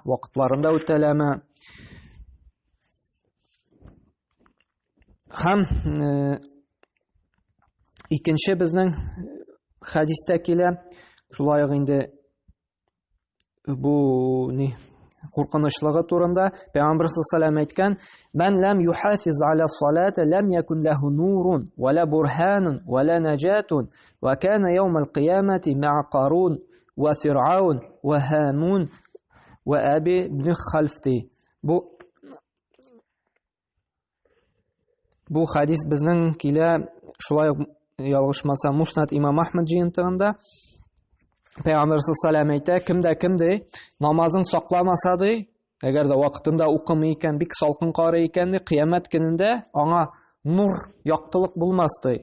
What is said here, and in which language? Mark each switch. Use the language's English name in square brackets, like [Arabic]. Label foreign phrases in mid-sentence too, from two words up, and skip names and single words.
[Tatar] Вакытларында үтәләме? Һәм икенче безнең хадистә килә, шулай ук инде бу куркынычлыгы турында Пәйгамбер саллаллаху әйткән: [Arabic] "من لم يحافظ على الصلاة لم يكن له نور ولا برهان ولا نجاة وكان يوم القيامة مع قارون وفرعون وهامان وأبي بن خلف." [Tatar] Бу хадис безнең килә, шулай ук ялгышмаса Муснад имам Ахмад җыентыгында Пәйгамбер саллаллаху әйтә: кемдә намазын сакламаса ди, әгәр дә вакытында укымый икән, бик салкын карый икән ди, кыямат көнендә аңа нур, яктылык булмас ди.